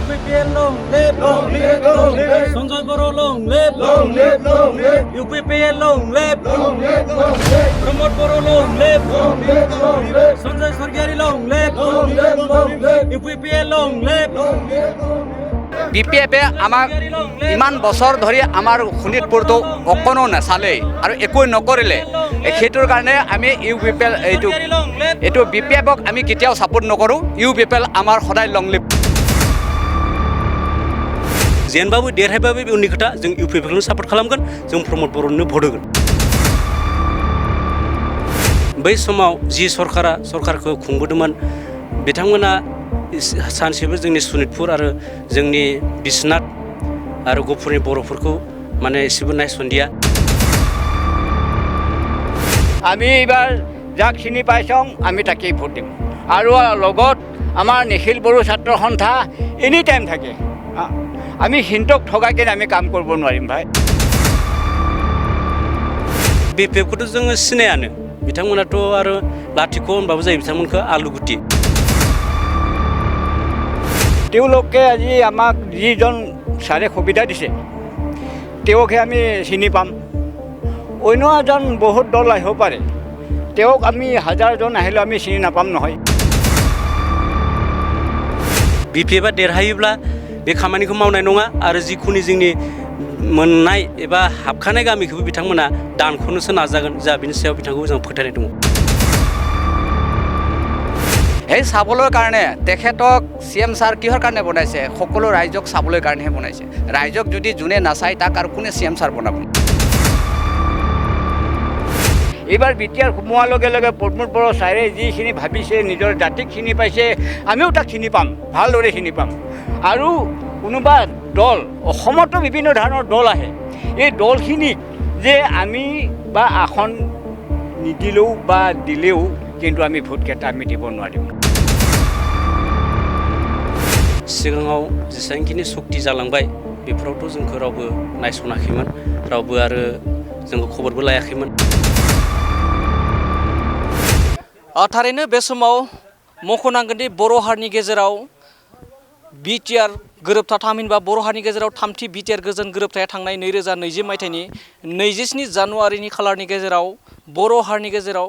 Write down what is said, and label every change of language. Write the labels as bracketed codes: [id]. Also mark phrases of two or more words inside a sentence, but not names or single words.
[en] UPPL long live, Sanjay Boro long live, UPPL long live, Pramod Boro long live, Sanjay Sargari long live, UPPL long live. [as] BPF আমাক ইমান বছৰ ধৰি আমাৰ শোণিতপুৰটো অকণো নাচালে আৰু একো নকৰিলে সেইটোৰ কাৰণে আমি UPPL এইটো BPFক আমি কেতিয়াও ছাপোৰ্ট নকৰোঁ UPPL আমাৰ সদায় [en] long live [brx] जेनबाबो देरहायबाबो बे उननि खोथा जों UPPLखौनो सापर्ट खालामगोन जों प्रमद बर'नो भट होगोन बै समाव जि सरकारखौ खुंबोदोंमोन बिथांमोना सानसेबो जोंनि सनितपुर आरो जोंनि बिश्वनाथ आरो गफुरनि बर'फोरखौ माने एसेबो नायसनदिया [as] আমি এইবাৰ যাক চিনি পাইছোঁ আমি তাকেই ভোট দিম আৰু লগত আমাৰ নিখিল বড়ো ছাত্ৰ সন্থা [en] any time [as] থাকে আমি হিন্তক ঠগাকে আমি কাম কৰিব নোৱাৰিম ভাই [brx] BPFखौथ' जोङो सिनायानो बिथांमोनाथ' आरो लाथिख' होनबाबो जायो बिथांमोनखौ आलुगुटि [as] তেওঁলোকে আজি আমাক যিজন ছাৰে সুবিধা দিছে তেওঁকহে আমি চিনি পাম অন্য এজন বহুত দল আহিব পাৰে তেওঁক আমি হাজাৰজন আহিলেও আমি চিনি নাপাম নহয় [brx] BPFआ देरहायोब्ला बे खामानिखौ मावनाय नङा आरो जिखुनु जोंनि मोननाय एबा हाबखानाय गामिखौबो बिथांमोना दानख'नोसो नाजागोन जा बिनि सायाव बिथांखौ जों फोथायनाय दङ [as] সেই চাবলৈ কাৰণে তেখেতক CM ছাৰ কিহৰ কাৰণে বনাইছে সকলো ৰাইজক চাবলৈ কাৰণেহে বনাইছে ৰাইজক যদি যোনে নাচায় তাক আৰু কোনে CM ছাৰ বনাব এইবাৰ BTR সোমোৱাৰ লগে লগে প্ৰমোদ বড়ো ছাৰে যিখিনি ভাবিছে নিজৰ জাতিক চিনি পাইছে আমিও তাক চিনি পাম ভালদৰে চিনি পাম আৰু কোনোবা দল অসমতো বিভিন্ন ধৰণৰ দল আহে এই দলখিনিক যে আমি বা আসন নিদিলেও বা দিলেও কিন্তু আমি ভোটকেইটা আমি দিব নোৱাৰিম [brx] सिगाङाव जेसेबांखिनि सक्ति जालांबाय बेफोरावथ' जोंखौ रावबो नायसनाखैमोन रावबो आरो जोंखौ खबरबो लायाखैमोन थारैनो बे समाव मख'नांगोन दि बर' हारिनि गेजेराव BTR गोरोबथा थामहिनबा बर' हारिनि गेजेराव थामथि BTR गोजोन गोरोबथाया थांनाय 2020 मायथाइनि 27 जानुवारिनि खालारनि गेजेराव बर' हारिनि गेजेराव